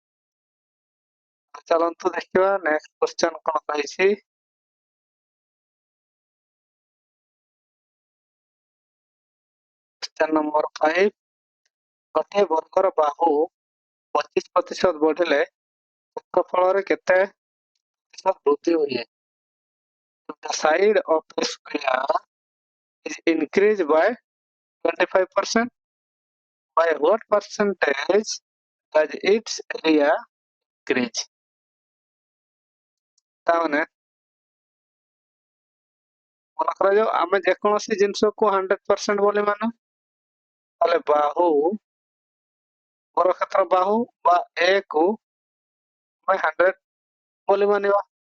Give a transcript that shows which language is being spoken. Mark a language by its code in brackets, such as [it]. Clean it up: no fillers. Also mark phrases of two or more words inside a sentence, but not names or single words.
[or] ଚାଲନ୍ତୁ ଦେଖିବା [en] next question [or] କଣ କହିଛି [en] question number [or] 5 ଗୋଟିଏ ବର୍ଗର ବାହୁ 25% ବଢିଲେ କ୍ଷେତ୍ରଫଳରେ କେତେ ପ୍ରତିଶତ ବୃଦ୍ଧି ହୁଏ [en] The side of the square is increased by 25%. By what percentage does its area increase? [or] ତାମାନେ ମନେ କରାଯାଉ ଆମେ ଯେକୌଣସି ଜିନିଷକୁ 100% ବୋଲି ମାନୁ ତାହେଲେ ବାହୁ ବର୍ଗକ୍ଷେତ୍ର ବାହୁ ବା a କୁ ଆମେ 100 ବୋଲି ମାନିବା